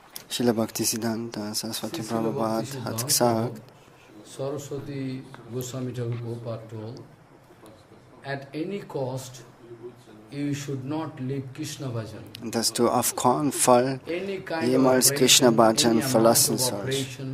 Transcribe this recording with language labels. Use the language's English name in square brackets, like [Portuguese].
[German] Srila Baktisiddhanta, Sarasvati Prabhupada hat gesagt, [English] Sarasvati Goswami Thakur Prabhupada told, at any cost you should not leave Krishna Bhajan. [German] Dass du auf keinen Fall jemals Krishna Bhajan verlassen sollst.